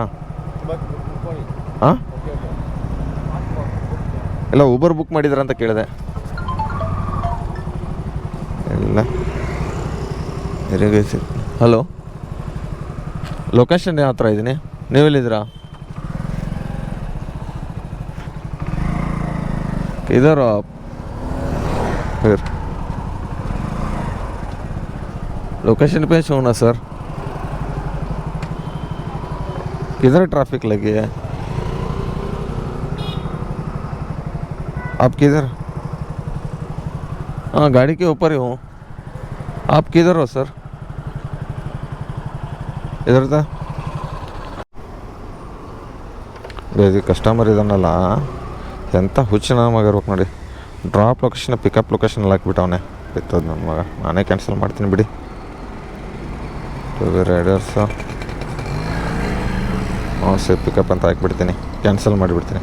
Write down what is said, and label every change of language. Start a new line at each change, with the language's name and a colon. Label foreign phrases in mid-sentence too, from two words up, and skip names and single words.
Kannada: ಹಾಂ ಇಲ್ಲ ಊಬರ್ ಬುಕ್ ಮಾಡಿದ್ರಾ ಅಂತ ಕೇಳಿದೆ. ಇಲ್ಲ ಹಲೋ, ಲೊಕೇಶನ್ ಯಾವ ಹತ್ರ ಇದ್ದೀನಿ, ನೀವೆಲ್ಲಿದ್ದೀರಾ?
Hindi: इधर फिर लोकेशन पे शो ना सर. किधर ट्रैफिक लगी है? आप किधर? हाँ गाड़ी के ऊपर ही हूँ. आप किधर हो सर? इधर था.
Kannada: ಬೇರೆ ಕಸ್ಟಮರ್ ಇದನ್ನಲ್ಲ ಎಂಥ ಹುಚ್ಚನ ಮಗ ಇರ್ಬೇಕು ನೋಡಿ. ಡ್ರಾಪ್ ಲೊಕೇಶನ್ ಪಿಕಪ್ ಲೊಕೇಶನ್ ಎಲ್ಲ ಹಾಕ್ಬಿಟ್ಟವನೆ. ಬಿತ್ತೋದು ನನ್ನ ಮಗ. ನಾನೇ ಕ್ಯಾನ್ಸಲ್ ಮಾಡ್ತೀನಿ ಬಿಡಿ. ರೈಡರ್ಸು ಸರ್ ಪಿಕಪ್ ಅಂತ ಹಾಕ್ಬಿಡ್ತೀನಿ, ಕ್ಯಾನ್ಸಲ್ ಮಾಡಿಬಿಡ್ತೀನಿ.